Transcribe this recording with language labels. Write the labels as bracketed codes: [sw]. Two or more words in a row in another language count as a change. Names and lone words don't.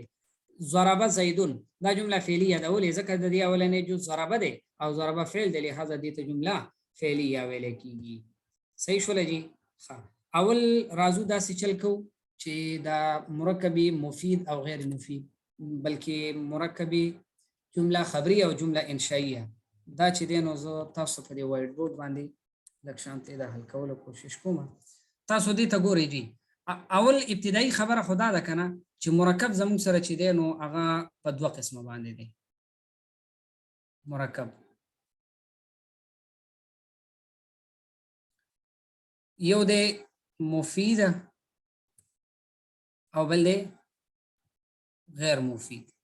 [ar] ضرب زید [ps] دا جمله فعلیه ده. ولې؟ ځکه د دې اولنې جز ضرب ده او ضرب فعل دی، لہذا دې ته جمله فعلیه ویل کیږي. صحیح شول جی؟ ها اول راځو دا څه چل کو چې دا مرکبی مفید او غیر مفید، بلکې مرکبی جمله خبری او جمله انشائیه دا چې دینو زه تاسو په دې [en] white board [ps] باندې لکشانته دا حل کولو کوشش کوم. تاسو دې ته ګورئ جی. اول ابتدایي خبره خدا ده کنه چې مرکب زموږ سره چې دینو هغه په دوه قسمه باندې دی. مرکب یو دی مفید او بل دی غیر مفید.